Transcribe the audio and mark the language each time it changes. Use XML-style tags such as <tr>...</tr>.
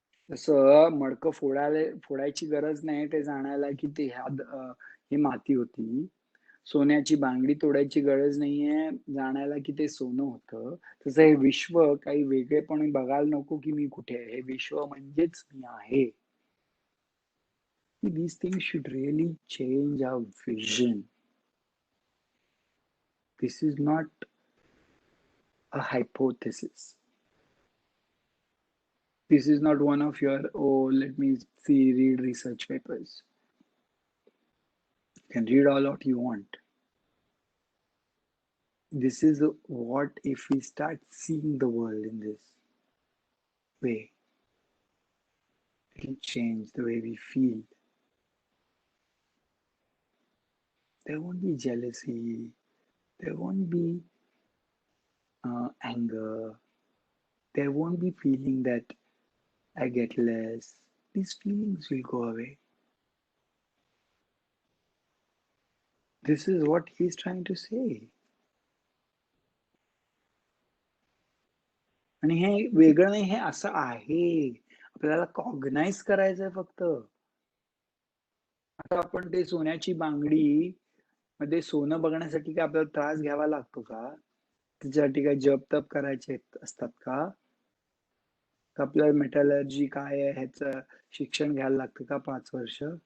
<mr>तसं मडकं फोडायची गरज नाही ते जाणायला की ते ही माती होती. सोन्याची बांगडी तोडायची गरज नाहीये जाणायला की ते सोनं होतं. तसं हे विश्व काही वेगळेपण बघायला नको की मी कुठे आहे. हे विश्व म्हणजेच मी आहे.</mr> <en>These things should really change our vision. This is not a hypothesis. This is not one of your, oh, let me see, read research papers. You can read all what you want. This is what if we start seeing the world in this way. It will change the way we feel. There won't be jealousy. There won't be anger. There won't be feeling that I get less. These feelings will go away. This is what he's trying to say.</en> <mr>आणि हे वेगळं नाही, हे असं आहे. आपल्याला cognise करायचंय फक्त. आता आपण ते सोन्याची बांगडी मध्ये सोनं बघण्यासाठी काय आपल्याला त्रास घ्यावा लागतो का? त्याच्यासाठी काय जप-तप करायचे असतात का? आपल्याला मेटलर्जी काय आहे ह्याचं शिक्षण घ्यायला लागतं का 5 वर्ष?</mr>